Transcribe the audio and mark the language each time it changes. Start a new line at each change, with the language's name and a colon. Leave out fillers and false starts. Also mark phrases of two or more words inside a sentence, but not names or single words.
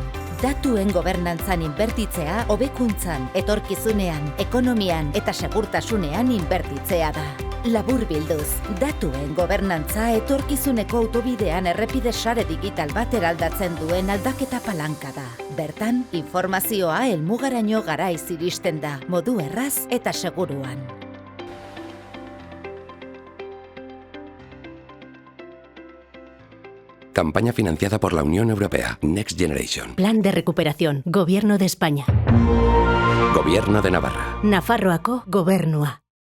Basque: Datuen gobernantzan inbertitzea hobekuntzan, etorkizunean, ekonomian eta segurtasunean inbertitzea da. Labur bilduz, datuen gobernantza etorkizuneko autobidean errepide sare digital bat eraldatzen duen aldaketa palanka da. Bertan, informazioa helmugaraino garaiz iristen da, modu erraz eta seguruan.
Spanish: Campaña financiada por la Unión Europea. Next Generation. Plan de recuperación. Gobierno de España. Gobierno de Navarra.
Basque: Nafarroako Gobernua.